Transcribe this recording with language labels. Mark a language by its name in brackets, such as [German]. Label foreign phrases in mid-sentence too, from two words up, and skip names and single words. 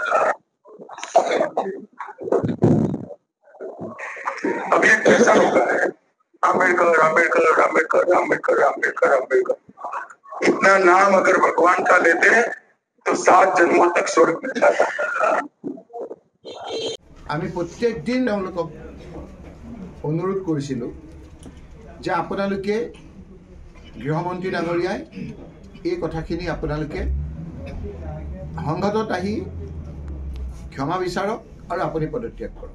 [Hindi] अब ये कैसा होगा है? अम्बेडकर अम्बेडकर अम्बेडकर अम्बेडकर अम्बेडकर अम्बेडकर अपना नाम अगर भगवान का लेते तो 7 जन्मों तक स्वर्ग मिलता था। [Assamese] আমি প্ৰত্যেক দিন তেওঁলোকক অনুৰোধ কৰিছিলোঁ যে আপোনালোকে গৃহমন্ত্ৰী ডাঙৰীয়াই এই কথাখিনি আপোনালোকে সংসদত আহি ক্ষমা বিচাৰক আৰু আপুনি পদত্যাগ কৰক।